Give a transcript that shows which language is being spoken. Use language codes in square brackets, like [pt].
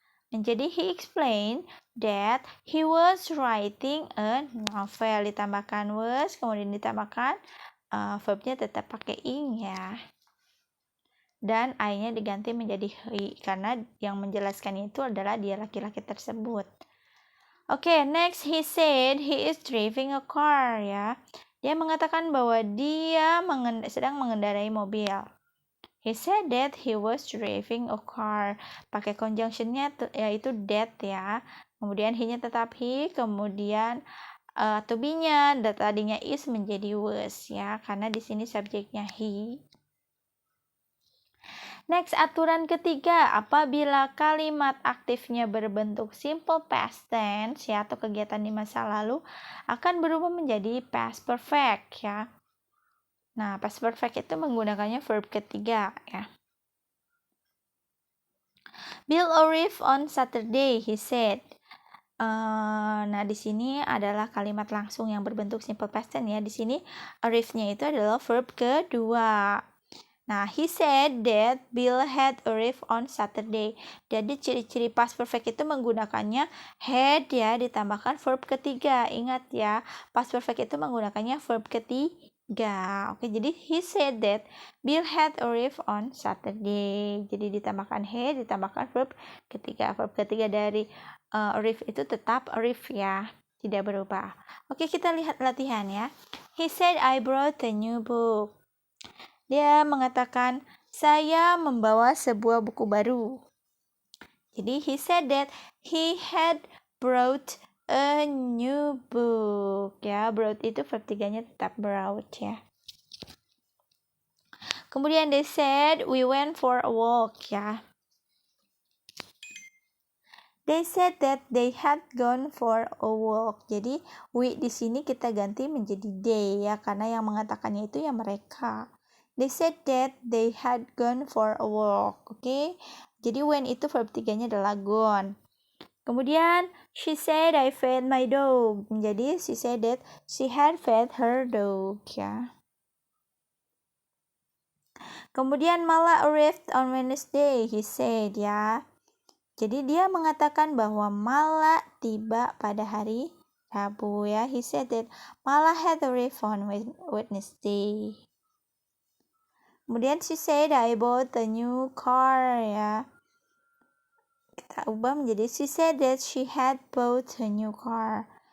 [en] Jadi he explained that he was writing a novel. [id] Ditambahkan was, kemudian ditambahkan verbnya tetap pakai ing, ya. Dan I-nya diganti menjadi he karena yang menjelaskan itu adalah dia laki-laki tersebut. [en] Oke, next he said he is driving a car, ya. [id] Dia mengatakan bahwa dia sedang mengendarai mobil. [en] He said that he was driving a car. [id] Pakai conjunctionnya yaitu that, ya. Kemudian he-nya tetap he, kemudian to be-nya tadinya is menjadi was, ya. Karena di sini subjeknya he. Next, aturan ketiga, apabila kalimat aktifnya berbentuk simple past tense ya atau kegiatan di masa lalu akan berubah menjadi past perfect ya. Nah, past perfect itu menggunakannya verb ketiga ya. [en] Bill arrived on Saturday, he said. [id] Nah, di sini adalah kalimat langsung yang berbentuk simple past tense ya. Di sini arrive-nya itu adalah verb kedua. [en] Nah, he said that Bill had arrived on Saturday. [id] Jadi ciri-ciri past perfect itu menggunakannya had ya ditambahkan verb ketiga. Ingat ya, past perfect itu menggunakannya verb ketiga. [en] Oke, jadi he said that Bill had arrived on Saturday. [id] Jadi ditambahkan had ditambahkan verb ketiga. Verb ketiga dari arrive itu tetap arrive ya, tidak berubah. Oke, kita lihat latihan ya. [en] He said I brought a new book. [id] Dia mengatakan, saya membawa sebuah buku baru. [en] Jadi, he said that he had brought a new book. [id] Ya, brought itu verb tiganya tetap brought ya. [en] Kemudian they said, we went for a walk ya. They said that they had gone for a walk. [id] Jadi, we di sini kita ganti menjadi they ya, karena yang mengatakannya itu ya mereka. [en] They said that they had gone for a walk. [id] Oke. Jadi when itu verb tiganya adalah gone. [en] Kemudian she said I fed my dog. Jadi she said that she had fed her dog ya. Kemudian Mala arrived on Wednesday, he said ya. [id] Jadi dia mengatakan bahwa Mala tiba pada hari Rabu ya. [en] He said that Mala had arrived on Wednesday. Kemudian she said I bought a new car ya. [id] Kita ubah menjadi [en] she said that she had bought a new car.